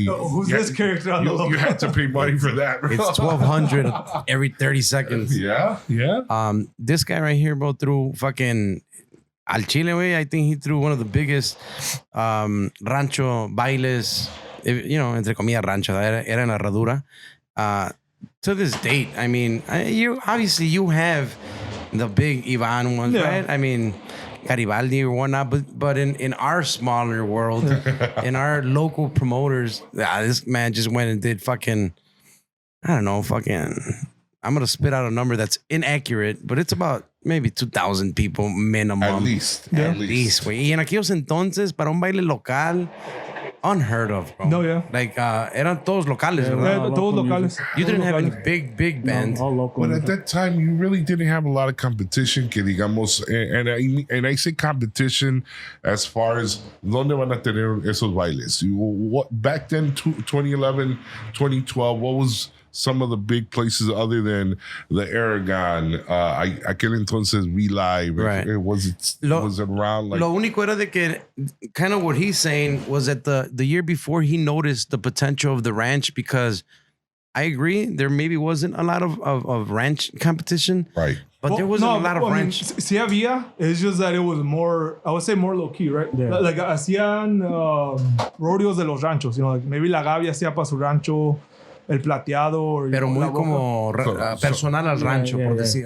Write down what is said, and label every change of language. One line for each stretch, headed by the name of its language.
English: Who's this character on the logo? You had to pay money for that, bro. It's 1,200 every 30 seconds. Yeah. This guy right here, bro, threw fucking Al Chile, way. I think he threw one of the biggest rancho bailes
Spanish: entre comillas, rancho, era en la herradura.
English: To this date, I mean, you have the big Ivan ones, right? I mean, Garibaldi or whatnot, but in our smaller world, in our local promoters, this man just went and did fucking, I don't know, I'm going to spit out a number that's inaccurate, but it's about maybe 2,000 people minimum. At least.
Spanish: Güey. Y en aquellos entonces, para un baile local,
English: unheard of, bro. No, yeah.
Spanish: Like, eran todos locales, ¿verdad? Todos locales.
English: You didn't have any big bands. All local. But at that time, you really didn't have a lot of competition,
Spanish: que digamos,
English: and I say competition as far as
Spanish: ¿dónde van a tener esos bailes?
English: What back then, 2011, 2012, what was some of the big places other than the Aragon?
Spanish: Aquel entonces V-Live.
English: Right. Was it around? Like,
Spanish: Lo único era de que
English: kind of what he's saying was that the year before he noticed the potential of the ranch, because I agree there maybe wasn't a lot of ranch competition. right. But there wasn't a lot of ranch.
Spanish: Sí había.
English: It's just that it was more, I would say more low key, right? Yeah.
Spanish: Like hacían rodeos de los ranchos,
English: like maybe
Spanish: La Gavia hacía para su rancho, El Plateado.
English: Or,
Spanish: Pero muy como personal al rancho, por decir.